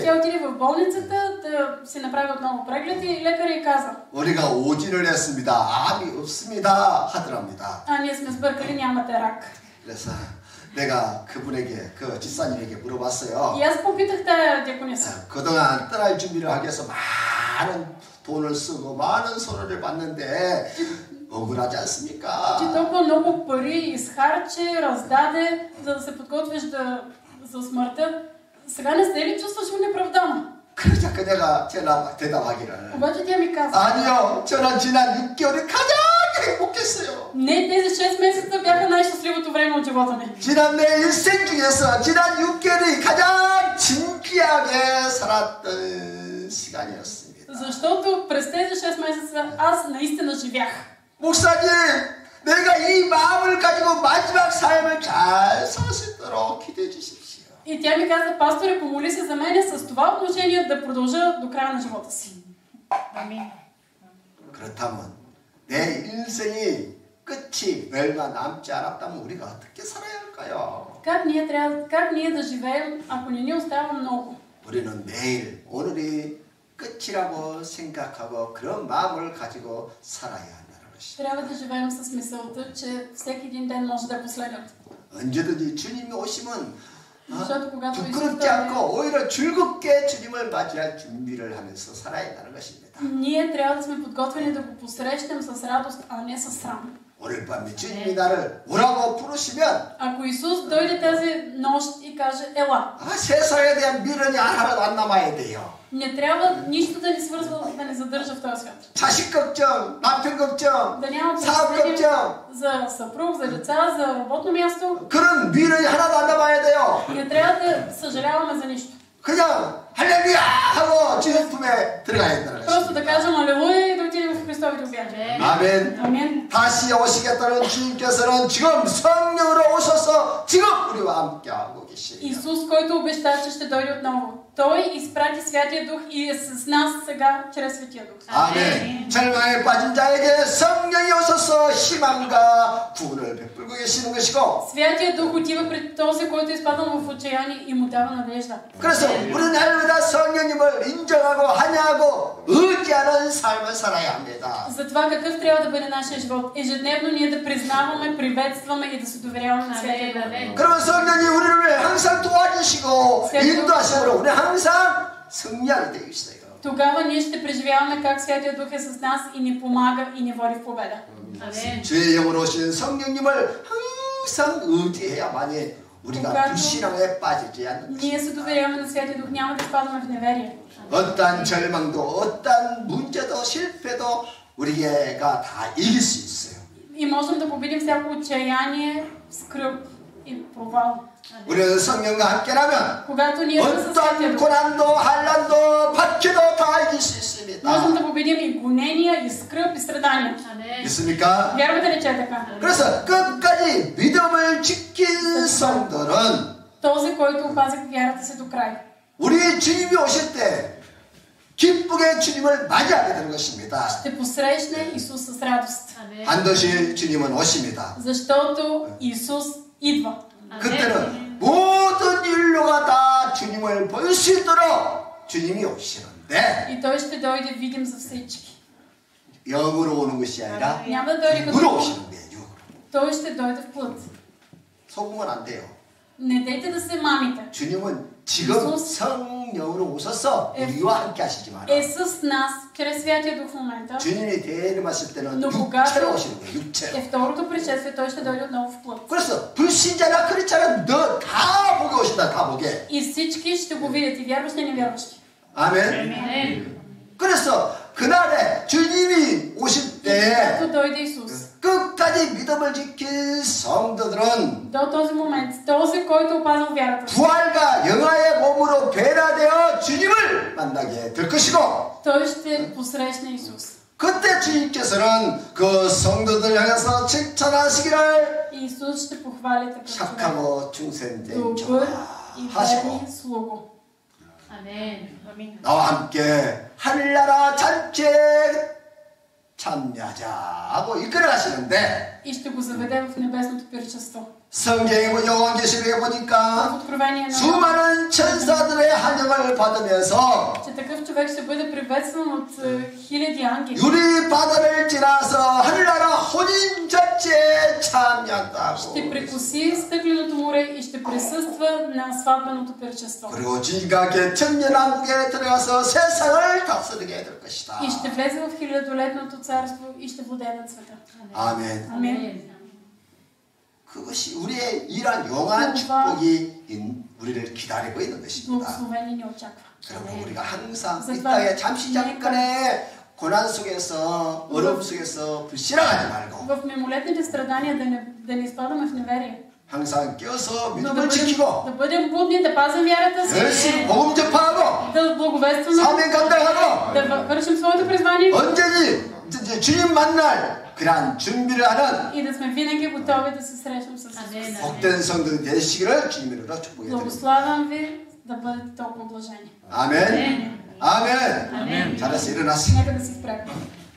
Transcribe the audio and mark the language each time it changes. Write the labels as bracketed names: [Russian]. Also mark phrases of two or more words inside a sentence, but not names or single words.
[Bulgarian] Тя отиде в болницата да си направи отново преглед и лекарът ѝ каза: [Korean] 우리가 오진을 했습니다. 암이 없습니다 하더랍니다. [Bulgarian] ние сме сбъркали, нямате рак. [Korean] 그래서 내가 그분에게 그 집사님에게 물어봤어요. [Bulgarian] И аз попитах тая диакониса. [Korean] 그동안 떠날 준비를 하기 위해서 많은 돈을 쓰고 많은 손해를 봤는데 억울하지 않습니까? [Bulgarian] Ти толкова много пари изхарчи, раздаде, за да се подготвиш за смъртта. Сега не се ли чувстваш неправдано? [Korean] 그러자 그녀가 대답하기를 [Bulgarian] Обаче тя ми каза: [Korean] 아니요, 저는 지난 6개월이 가장 행복했어요. [Bulgarian] не, тези 6 месеца бяха най-щастливото време от живота ми. [Korean] 지난 내 일생 중에서 지난 6개월이 가장 진귀하게 살았던 시간이었습니다. [Bulgarian] Защото през тези 6 месеца аз наистина живях. [Korean] 목사님, 내가 이 마음을 가지고 마지막 삶을 잘 살 수 있도록 기도해 주십시오. [Bulgarian] И тя ми каза: пасторе, помоли се за мен с това отношение да продължа до края на живота си. Амин. [Korean] 그렇다면 내 인생이 끝이 얼마 남지 않았다면 우리가 어떻게 살아야 할까요? [Bulgarian] Как ние да живеем, ако не ни остава много? [Korean] 우리는 매일 오늘이 끝이라고 생각하고 그런 마음을 가지고 살아야 한다는 것입니다. [Bulgarian] Трябва да живеем с мисълта, че всеки един ден може да е последен. [Korean] 언제든지 주님이 오시면 [Bulgarian] Защото когато Исус [Korean] 부끄럽지 [Bulgarian] дойде, [Korean] 않고 오히려 즐겁게 주님을 맞이할 준비를 하면서 살아야 한다는 것입니다. [Bulgarian] ние трябва да сме подготвени да го посрещнем с радост, а не с срам. [Korean] 오늘 밤에 주님이 나를 오라고 부르시면 [Bulgarian] Ако Исус дойде тази нощ и каже, ела, [Korean] 세상에 대한 미련이 하나도 안 남아야 돼요. [Bulgarian] не трябва нищо да ни свързва, да ни задържа в този свят. [Korean] 자식 걱정, 남편 걱정, [Bulgarian] Да няма [Korean] 사업 [Bulgarian] представление [Korean] 걱정, [Bulgarian] за съпруг, за деца, за работно място. [Korean] 그런 미련이 하나도 안 남아야 돼요. [Bulgarian] Не трябва да съжаляваме за нищо. [Korean] 그냥 할렐루야 하고 주님 품에 들어가야 된다는 [Bulgarian] Просто да [Korean] 것입니다. [Bulgarian] кажем алелуя и да отидем в Христовите обятия. [Korean] 아멘. [Bulgarian] Амин. [Korean] 다시 오시겠다는 주님께서는 지금 성령으로 오셔서 지금 우리와 함께하고 계십니다. [Bulgarian] Исус, който обеща, че ще дойде отново. Той изпрати Святия Дух и е с нас сега чрез Светия Дух. [Korean] 아멘. 절망에 빠진 자에게 성령이 오셔서 희망과 구원을 베풀고 계시는 것이고, [Bulgarian] Святия Дух отива пред този, който е изпаднал в отчаяние и му дава надежда. [Korean] 그래서 우리는 날마다 성령님을 인정하고 환영하고 의지하는 삶을 살아야 합니다. [Bulgarian] За това какъв трябва да бъде нашия живот. Ежедневно ние да признаваме, приветстваме и да се доверяваме на Святия Дух. [Korean] 그러면 성령님 우리를 항상 도와주시고 인도하심으로 우리 항상 승리하게 되어 있어요. [Bulgarian] Тогава ние ще преживяваме как Святия Дух е с нас и ни помага и ни води в победа. [Korean] 주의 영으로 오신 성령님을 항상 의지해야만이 우리가 불신앙에 빠지지 않는 [Bulgarian] Ние се доверяваме на Святия Дух, няма да изпадаме в неверие. [Korean] 어떠한 절망도 어떠한 문제도 실패도 우리가 다 이길 수 있어요. [Bulgarian] И можем да победим всяко отчаяние, скръб и провал. [Korean] 우리는 성령과 함께라면 [Bulgarian] Когато ние сме със Святия [Korean] 어떠한 [Bulgarian] Дух, [Korean] 고난도 한란도 박해도 다 이길 수 있습니다. [Bulgarian] можем да победим и гонения, и скръб, и страдания. [Korean] 믿습니까? [Bulgarian] Вярвате ли, че е така? [Korean] 그래서 끝까지 믿음을 지킨 성도는 [Bulgarian] Този, който опази вярата си до край. [Korean] 우리 주님이 오실 때 기쁘게 주님을 맞이하게 되는 것입니다. [Bulgarian] Ще посрещне Исус с радост. [Korean] 반드시 주님은 오십니다. [Bulgarian] Защото Исус идва. [Korean] 그때는 모든 인류가 다 주님을 볼 수 있도록 주님이 오시는데 [Bulgarian] И Той ще дойде видим за всички. [Korean] 영으로 오는 것이 아니라 [Bulgarian] Няма да дойде [Korean] 육으로 [Bulgarian] като [Korean] 오시는 거예요. 육으로. [Bulgarian] Той ще дойде в плът. [Korean] 속으면 안 돼요. [Bulgarian] Не дейте да се мамите. [Korean] 주님은 지금 성령으로 오셔서 우리와 함께 하시지 마라. [Bulgarian] Е с нас, чрез Святия Дух в момента. [Korean] 주님이 대림하실 때는 [Bulgarian] Но [Korean] 육체로 [Bulgarian] когато [Korean] 오시는 거예요. 육체로. [Bulgarian] е второто пришествие, Той ще дойде отново в плът. [Korean] 그래서 불신자나 크리스찬은 너 다 보게 오신다. 다 보게. [Bulgarian] И всички ще го видят, и вярващи, и невярващи. [Korean] 아멘. 그래서 그날에 주님이 오실 때 [Bulgarian] Когато дойде Исус, [Korean] 끝까지 믿음을 지킨 성도들은 [Bulgarian] до този момент, този, който опазил вярата си, [Korean] 부활과 영화의 몸으로 변화되어 주님을 만나게 될 것이고, [Bulgarian] той ще посрещне Исус. [Korean] 그때 주님께서는 그 성도들 향해서 칭찬하시기를 [Bulgarian] И Исус ще похвали такъв човек. [Korean] 착하고 충성된 [Bulgarian] Добър и [Korean] 하시고 [Bulgarian] верен слуго. [Korean] 나와 함께 하늘나라 잔치에 참여하자 하고 이끌어 가시는데, [Bulgarian] И ще го заведе в небесното пиршество. [Korean] 성경에 보니 요한계시록에 [Bulgarian] В [Korean] 보니까 [Bulgarian] Откровение на [Korean] 수많은 천사들의 환영을 받으면서 [Bulgarian] че такъв човек ще бъде приветстван от хиляди ангели. [Korean] 유리 바다를 지나서 하늘나라 혼인 잔치에 참여한다고. [Bulgarian] Ще прекоси стъкленото море и ще присъства на сватбеното пиршество. [Korean] 그리고 주님과 함께 천년왕국에 들어가서 세상을 다스리게 될 것이다. [Bulgarian] И ще влезе в хилядолетното царство и ще владее над света. [Korean] 아멘. [Bulgarian] Амин. [Korean] 그것이 우리의 이러한 영원한 축복이 우리를 기다리고 있는 것입니다. [Bulgarian] Благословение ни очаква. [Korean] 그러면 우리가 항상 이 [Bulgarian] затова [Korean] 땅에 잠시 잠깐의 고난 속에서 어려움 속에서 불신앙하지 말고 [Bulgarian] В мимолетните страдания да не изпадаме в неверие. [Korean] 항상 껴서 [Bulgarian] Но [Korean] 믿음을 지키고 [Bulgarian] да бъдем будни, да пазим вярата си, [Korean] 열심히 복음 접하고 [Bulgarian] да благовестваме, [Korean] 사명 감당하고 [Bulgarian] да вършим своето призвание [Korean] 언제니 이제 주님 만날 그러한 준비를 하는 [Bulgarian] и да сме винаги готови да се срещнем с Исус. [Korean] 복된 성도들 되시기를 주님으로 축복해 드립니다. [Bulgarian] Благославям ви да бъдете толкова блажени. [Korean] 아멘. 아멘. [Bulgarian] Амин. [Korean] 잘해서 일어나세요. [Bulgarian] Нека да си спрем.